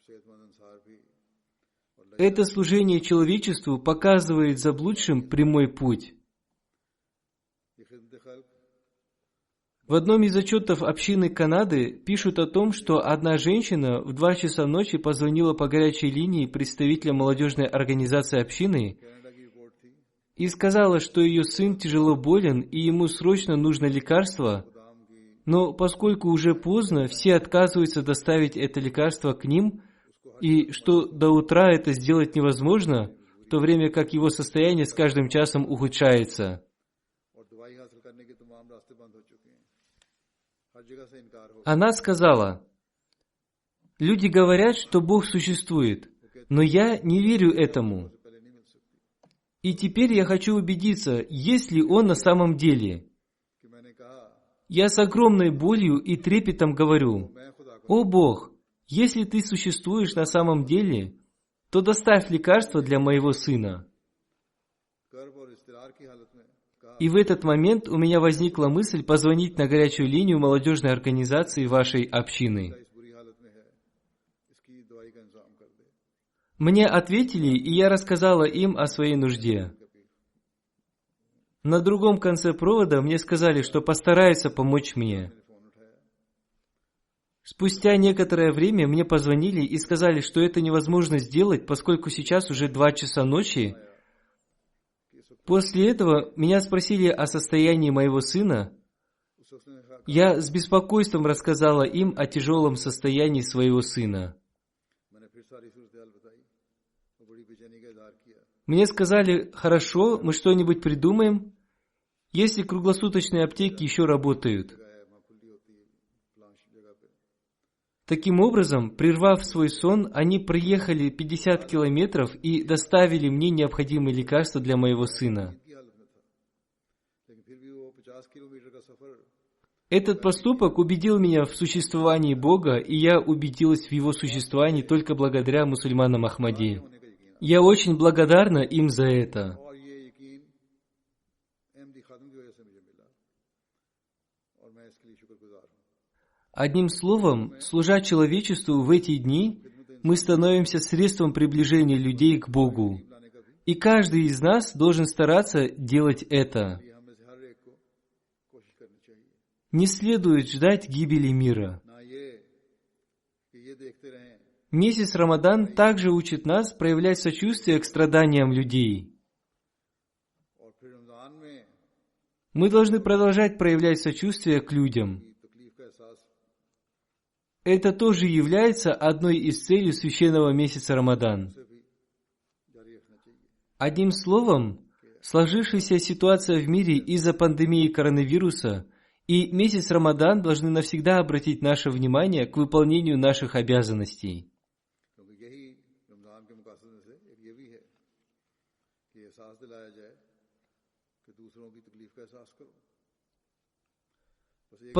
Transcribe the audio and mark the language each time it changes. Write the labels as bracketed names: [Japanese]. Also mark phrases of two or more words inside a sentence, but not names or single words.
[Russian] Это служение человечеству показывает заблудшим прямой путь. В одном из отчетов общины Канады пишут о том, что одна женщина в 2 часа ночи позвонила по горячей линии представителя молодежной организации общины [Urdu] کینیڈا کی رپورٹ تھی [Russian] и сказала, что ее сын тяжело болен и ему срочно нужно лекарство, [Urdu] دام کی [Russian] но поскольку уже поздно, все отказываются доставить это лекарство к ним, и что до утра это сделать невозможно, в то время как его состояние с каждым часом ухудшается. [Urdu] اور دوائی حاصل کرنے کے تمام راستے بند ہو چکے ہیں ہر جگہ سے انکار ہو [Russian] Она сказала, люди говорят, что Бог существует, но я не верю этому. [Urdu] پہلے نہیں مل سکتی [Russian] И теперь я хочу убедиться, есть ли Он на самом деле. [Urdu] کہ میں نے کہا [Russian] Я с огромной болью и трепетом говорю, [Urdu] میں خدا کو [Russian] «О Бог, если Ты существуешь на самом деле, то доставь лекарство для моего сына». [Urdu] کرب اور اضطرار کی حالت میں کہا [Russian] И в этот момент у меня возникла мысль позвонить на горячую линию молодежной организации вашей общины. [Urdu] اس بری حالت میں ہے اس کی دوائی کا انتظام کر دے [Russian] Мне ответили, и я рассказала им о своей нужде. На другом конце провода мне сказали, что постараются помочь мне. [Urdu] میں نے فون اٹھایا [Russian] Спустя некоторое время мне позвонили и сказали, что это невозможно сделать, поскольку сейчас уже 2 часа ночи. После этого меня спросили о состоянии моего сына. [Urdu] اس شخص نے کہا [Russian] Я с беспокойством рассказала им о тяжелом состоянии своего сына. [Urdu] میں نے پھر ساری صورت حال بتائی اور بڑی بے چینی کا اظہار کیا [Russian] Мне сказали, хорошо, мы что-нибудь придумаем, если круглосуточные аптеки еще работают. [Urdu] جگہ ہے وہاں کھلی ہوتی ہے پلانٹ جگہ پہ [Russian] Таким образом, прервав свой сон, они проехали 50 километров и доставили мне необходимые лекарства для моего сына. [Urdu] کی حالت میں تھا لیکن پھر بھی وہ 50 کلومیٹر کا سفر [Russian] Этот поступок убедил меня в существовании Бога, и я убедилась в Его существовании только благодаря мусульманам Ахмади. [Urdu] ہونے کا یقین [Russian] Я очень благодарна им за это. [Urdu] اور یہ یقین احمدی خادم کی وجہ سے مجھے ملا اور میں اس کے لیے شکرگزار ہوں [Russian] Одним словом, служа человечеству в эти дни, мы становимся средством приближения людей к Богу. [Urdu] لانے کا بھی [Russian] И каждый из нас должен стараться делать это. [Urdu] یہ ہم میں سے ہر ایک کو کوشش کرنی چاہیے [Russian] Не следует ждать гибели мира. [Urdu] نہ یہ کہ یہ دیکھتے رہیں [Russian] Месяц Рамадан также учит нас проявлять сочувствие к страданиям людей. [Urdu] اور پھر رمضان میں [Russian] Мы должны продолжать проявлять сочувствие к людям. [Urdu] کی تکلیف کا احساس [Russian] Это тоже является одной из целей священного месяца Рамадан. [Urdu] سے بھی جاری رکھنا چاہیے [Russian] Одним словом, сложившаяся ситуация в мире из-за пандемии коронавируса и месяц Рамадан должны навсегда обратить наше внимание к выполнению наших обязанностей. [Urdu] کیونکہ یہی رمضان کے مقاصد میں سے ایک یہ بھی ہے کہ احساس دلایا جائے کہ دوسروں کی تکلیف کا احساس کرو بس ایک